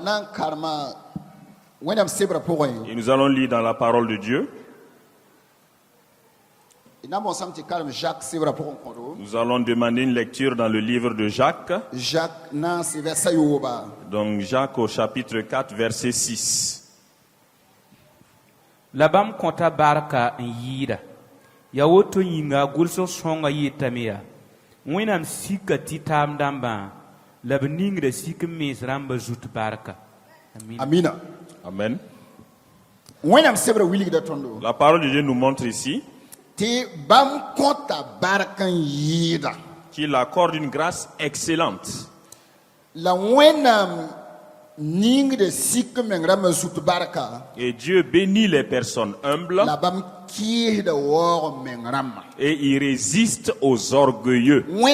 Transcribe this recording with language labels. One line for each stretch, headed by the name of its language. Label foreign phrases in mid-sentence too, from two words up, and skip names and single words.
French: Et nous allons lire dans la parole de Dieu. Nous allons demander une lecture dans le livre de Jacques. Donc Jacques au chapitre 4, verset 6.
Mossi: Labam konta barka yira. Ya woto yinga gulso songa yitamia. Wenam sika titam damba. Labning de sika misramba zut barka. Amina.
French: Amen. La parole de Dieu nous montre ici qu'il accorde une grâce excellente. Et Dieu bénit les personnes humbles et il résiste aux orgueilleux.